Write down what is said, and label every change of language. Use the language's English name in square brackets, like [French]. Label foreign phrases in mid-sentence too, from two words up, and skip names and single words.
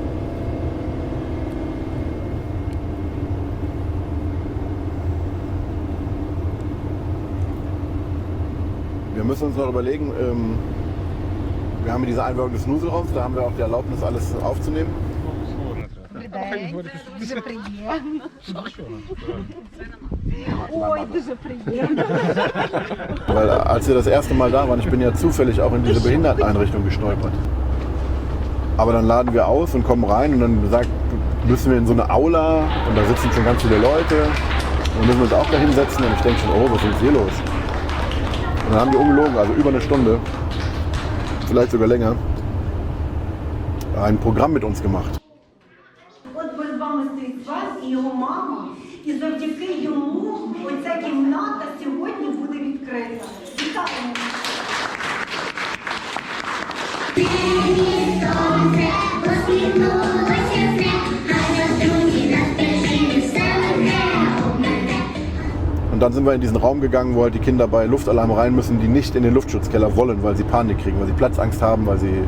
[German] Wir müssen uns noch überlegen, wir haben hier diese Einweihung des Snuselraums, da haben wir auch die Erlaubnis, alles aufzunehmen. [Ukrainian] Дуже приємно. Ой, дуже приємно. [German] Weil als wir das erste Mal da waren, ich bin ja zufällig auch in diese Behinderteneinrichtung gestolpert. Aber dann laden wir aus und kommen rein und dann müssen wir in so eine Aula und da sitzen schon ganz viele Leute. Und dann müssen wir uns auch da hinsetzen und ich denke schon, oh, was ist jetzt hier los? Und dann haben die ungelogen, also über eine Stunde, vielleicht sogar länger, ein Programm mit uns gemacht. [Ukrainian] От перед вами стоїть Свен і його мама, і завдяки йому оця кімната сьогодні буде відкрита. Вітаємо! [German] Und dann sind wir in diesen Raum gegangen, wo halt die Kinder bei Luftalarm rein müssen, die nicht in den Luftschutzkeller wollen, weil sie Panik kriegen, weil sie Platzangst haben, weil sie...